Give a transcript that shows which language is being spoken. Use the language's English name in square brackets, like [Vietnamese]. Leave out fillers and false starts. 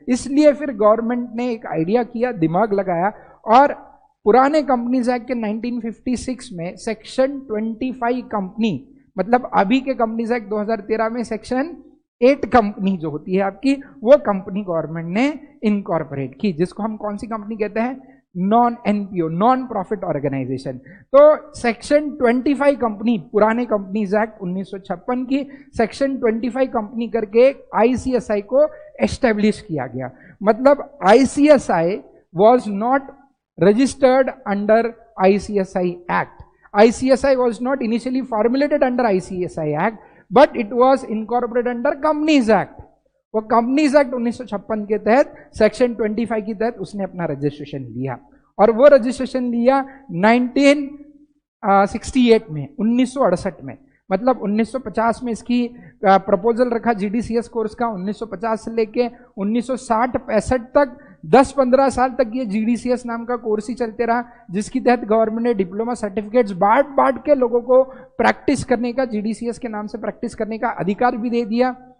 [Hindi] इसलिए फिर गवर्नमेंट ने एक आइडिया किया, दिमाग लगाया और पुराने कंपनीज एक्ट के 1956 में सेक्शन 25 कंपनी, मतलब अभी के कंपनीज एक्ट 2013 में सेक्शन 8 कंपनी जो होती है आपकी, वो कंपनी गवर्नमेंट ने इनकॉर्पोरेट की, जिसको हम कौन सी कंपनी कहते हैं, non NPO, non profit organisation. तो सेक्शन 25 कंपनी, पुराने कंपनीज एक्ट 1956 की सेक्शन 25 कंपनी करके ICSI को एस्टेब्लिश किया गया। मतलब [English] ICSI was not registered under ICSI Act. ICSI was not initially formulated under ICSI Act, but it was incorporated under Companies Act. [Hindi] वो companies act 1956 के तहत सेक्शन 25 के तहत उसने अपना रजिस्ट्रेशन लिया और वो रजिस्ट्रेशन लिया 1968 में, 1968 में। मतलब 1950 में इसकी प्रपोजल रखा GDCS कोर्स का, 1950 से लेके 1960-65 तक 10-15 साल तक ये GDCS नाम का कोर्स ही चलते रहा, जिसकी तहत गवर्नमेंट ने डिप्लोमा सर्टिफिकेट्स बांट के लोगों को प्रैक्टिस करने का, GDCS के नाम से प्रैक्टिस करने का अधिकार भी दे दिया।